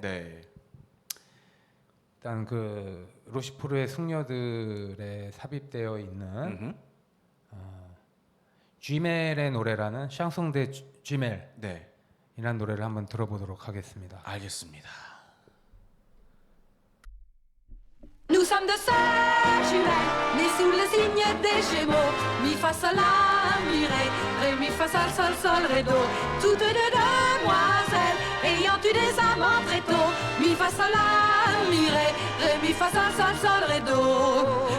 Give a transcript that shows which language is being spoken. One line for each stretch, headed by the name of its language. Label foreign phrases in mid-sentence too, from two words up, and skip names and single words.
Korean: 네. 일단 그 로시포르의 숙녀들에 삽입되어 있는 쥐멜의 노래라는 샹송 데 쥐멜이라는 네. 노래를 한번 들어보도록 하겠습니다. 알겠습니다.
French: Nous sommes de sœurs jumelles, nées sous le signe des Gémeaux. Mi fa sol la mi ré mi fa sol sol sol ré do. Toutes deux demoiselles ayant eu des amants très tôt. Mi fa sol la mi ré mi fa sol sol sol ré do.